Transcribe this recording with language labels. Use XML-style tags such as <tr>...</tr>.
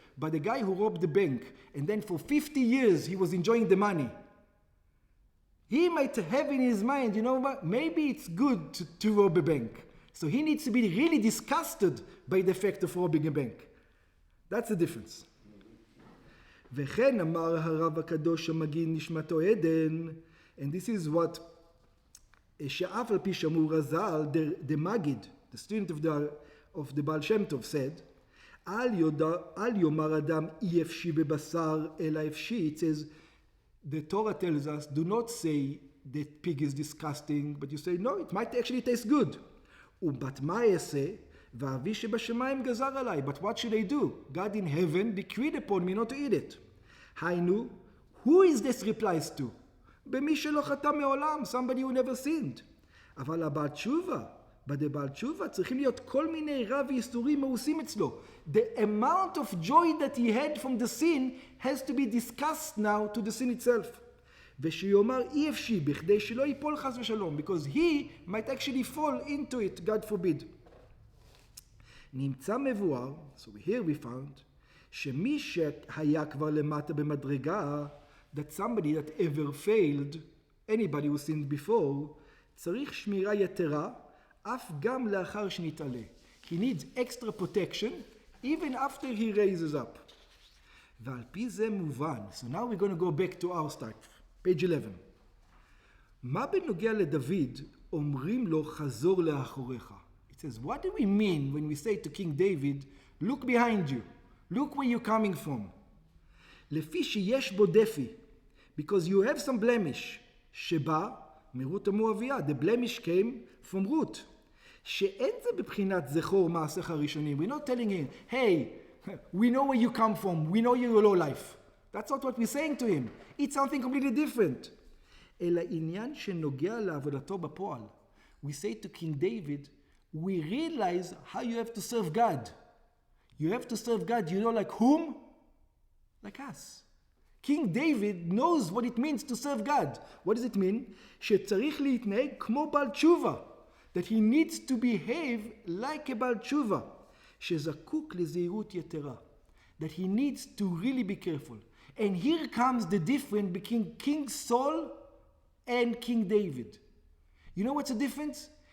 <en>But the guy who robbed the bank and then for 50 years he was enjoying the money, he might have in his mind, you know what, maybe it's good to rob a bank. So he needs to be really disgusted by the fact of robbing a bank. That's the difference.</en> <he>וכן אמר הרב הקדוש המגיד נשמתו עדן,</he> <en>and this is what</en> <he>שאף על פי שמור רז"ל,</he> <en>the Magid, the student of the Baal Shem Tov said,</en> <he>אל יאמר אדם אי אפשי בבשר אלא אפשי.</he> <en>It says, the Torah tells us, do not say that pig is disgusting, but you say, no, it might actually taste good.</en> <he>ובת מה אעשה? ואבי שבשמיים גזר עליי.</he> <en>But what should I do? God in heaven decreed upon me not to eat it.</en> <he>היינו,</he> <en>who is this replies to?</en> <he>במי שלא חטא מעולם,</he> <en>somebody who never sinned.</en> <he>אבל הבעל תשובה, בבעל תשובה צריכים להיות כל מיני רע ואיסורים מאוסים אצלו.</he> <en>The amount of joy that he had from the sin has to be discussed now to the sin itself.</en> <he>ושיאמר אי אפשי בכדי שלא ייפול חס ושלום,</he> <en>because he might actually fall into it, God forbid.</en> <he>נמצא מבואר,</he> <en>so here we found,</en> <he>שמי שהיה כבר למטה במדרגה,</he> <en>that somebody that ever failed, anybody who sinned before,</en> <he>צריך שמירה יתרה, אף גם לאחר שנתעלה.</he> <en>He needs extra protection, even after he raises up.</en> <he>ועל פי זה מובן.</he> <en>So now we're going to go back to our start. page 11.</en> <he>מה בנוגע לדוד אומרים לו חזור לאחוריך?</he> <en>It says, what do we mean when we say to King David, look behind you, look where you're coming from?</en> <he>לפי שיש בו דפי,</he> <en>because you have some blemish,</en> <he>שבא מרות המואביה,</he> <en>the blemish came from root.</en> <he>שאין זה בבחינת זכור מעשיך הראשונים.</he> <en>We're not telling him, hey, we know where you come from, we know your low life. That's not what we're saying to him. It's something completely different.</en> <he>אלא עניין שנוגע לעבודתו בפועל.</he> <en>We say to King David, we realize how you have to serve God. You have to serve God, you know, like whom? Like us. King David knows what it means to serve God. What does it mean?</en> <he>שצריך להתנהג כמו בעל תשובה.</he> <en>That he needs to behave like a בעל תשובה.</en> <he>שזקוק לזהירות יתרה.</he> <en>That he needs to really be careful. And here comes the difference between King Saul and King David. You know what's the difference?</en>